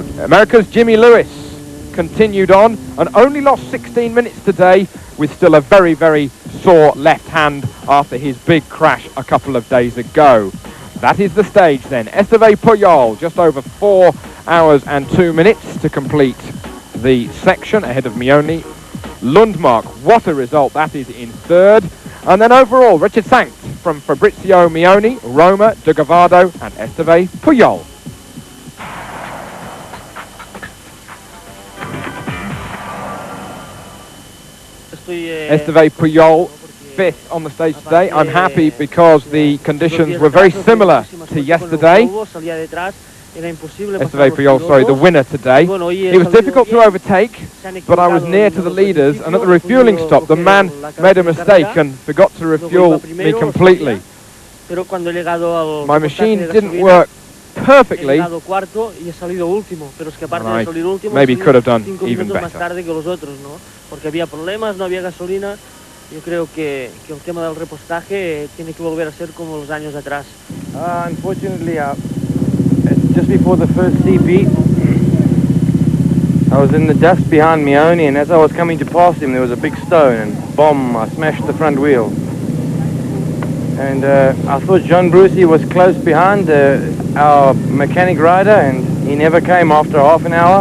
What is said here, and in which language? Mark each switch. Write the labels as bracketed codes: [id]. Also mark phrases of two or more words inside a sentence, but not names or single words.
[en] America's Jimmy Lewis continued on and only lost 16 minutes today, with still a very, very sore left hand after his big crash a couple of days ago. That is the stage then. Esteve Puyol, just over 4 hours and 2 minutes to complete the section ahead of Mioni. Lundmark, what a result that is, in third. And then overall, Richard Sankt from Fabrizio Mioni, Roma, De Gavado and Esteve Puyol. Esteve Puyol, fifth on the stage today. I'm happy because the conditions were very similar to yesterday. Esteve Puyol, sorry, the winner today. It was difficult to overtake, but I was near to the leaders, and at the refueling stop, the man made a mistake and forgot to refuel me completely. My machine didn't work perfectly, and I maybe could have done even better. [es] Yo creo que el tema del repostaje tiene que volver a ser como los años atrás. [en] Unfortunately, just before the first CP, I was in the dust behind Mioni, and as I was coming to pass him, there was a big stone, and boom, I smashed the front wheel. And I thought John Brucey was close behind our mechanic rider, and he never came after half an hour.